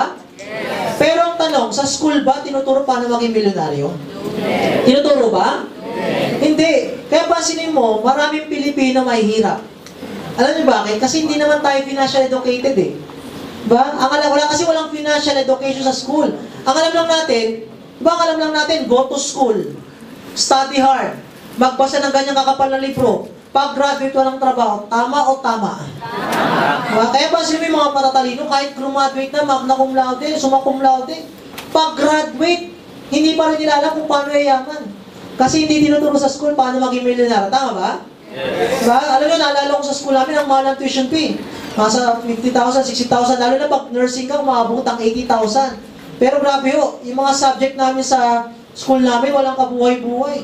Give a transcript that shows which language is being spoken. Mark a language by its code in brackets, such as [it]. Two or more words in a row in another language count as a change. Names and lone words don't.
[tl] Pero ang tanong, sa school ba, tinuturo paano maging milyonaryo? Tinuturo ba? Hindi. Kaya pansinin mo, maraming Pilipino may hirap. Alam niyo bakit? Kasi hindi naman tayo [en] financial educated [tl] eh. Ba? Wala kasi walang [en] financial education [tl] sa school. Ang alam lang natin, [en] go to school, study hard, [tl] magbasa ng ganyang kakapal na libro, pag-graduate walang trabaho, tama o tama? Kaya ba sila may mga matatalino, kahit graduate na, [la] magna cum laude, summa cum laude, [tl] pag-graduate, hindi pa rin nila alam kung paano yayaman. Kasi hindi tinuturo sa school paano maging milyonaryo. Tama ba? Yes. Diba? Alam nyo, naalala ko sa school namin ang mahal ng [en] tuition fee. [tl] Nasa 50,000, 60,000, lalo na pag nursing ka, umabot ang 80,000. Pero grabe ho, yung mga subject namin sa school namin, walang kabuhay-buhay.